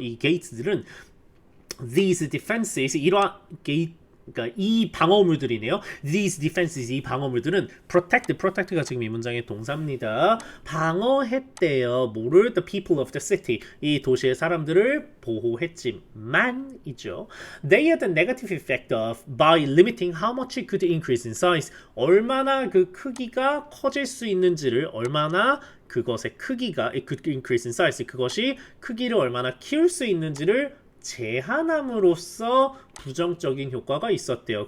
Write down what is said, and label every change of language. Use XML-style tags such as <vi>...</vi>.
<ko>이 게이트들은</ko> <en>these defenses,</en> <ko>이러한 게이트, 그러니까 이 방어물들이네요.</ko> <en>These defenses,</en> <ko>이 방어물들은 protect가 지금 이 문장의 동사입니다. 방어했대요. 뭐를?</ko> <en>The people of the city,</en> <ko>이 도시의 사람들을 보호했지만이죠.</ko> <en>They had a negative effect of by limiting how much it could increase in size.</en> <ko>얼마나 그 크기가 커질 수 있는지를, 얼마나 그것의 크기가</ko> <en>it could increase in size,</en> <ko>그것이 크기를 얼마나 키울 수 있는지를 제한함으로써 부정적인 효과가 있었대요.</ko>